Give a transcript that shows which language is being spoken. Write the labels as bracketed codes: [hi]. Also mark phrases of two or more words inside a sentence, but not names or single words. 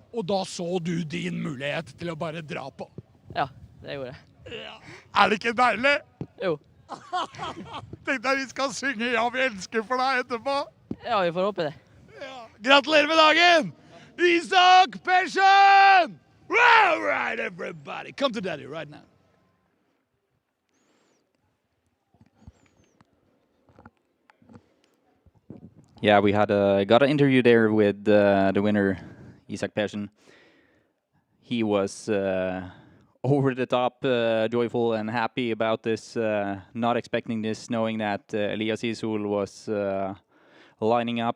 [no] Og da så du din mulighet til å bare dra på? Ja, det gjorde jeg. Ja. Er det ikke deilig? Jo. Tenk deg vi skal synge Ja, vi elsker for deg etterpå. Ja, vi får håpe det. Ja. Gratulerer med dagen! Isak Persson! [en] All right, everybody. Come to daddy right now. Yeah, we had got an interview there with the winner, Isak Persson. He was over the top joyful and happy about this, not expecting this, knowing that Elias Isol was lining up.